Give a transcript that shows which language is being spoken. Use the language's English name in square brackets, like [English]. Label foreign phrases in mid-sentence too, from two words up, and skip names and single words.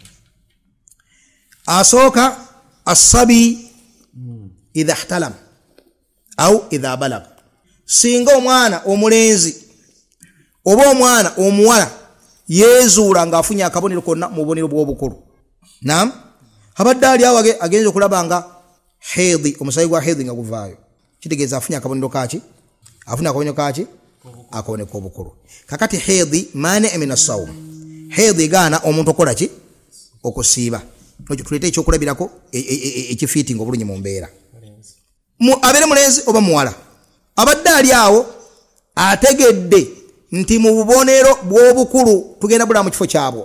[Ganda] asooka asabi [Arabic] إذا احتلم أو إذا بلغ [Ganda] singa omwana omulenzi oba omwana omuwala yezuula ng'afunye akabonero konna mu bubonero bw'obukulu. Naam, abadde ali awo agenza okulaba nga hedhi, omusaayi gwa hedhi nga guvaayo, kitegeeza afunye akabonero kaki? Afuna akabonero kaki? Akabonero k'obukulu. Kakati hedhi maana emina sawm, hedhi gaana omuntu okola ki? Okusiiba. Ekyo tuleete ekyokulabirako ekifiitinga obulungi mu mbeera. Abeere mulenzi oba muwala, abadde ali awo ategedde nti mu bubonero bw'obukulu tugenda bula mu kifo kyabwo.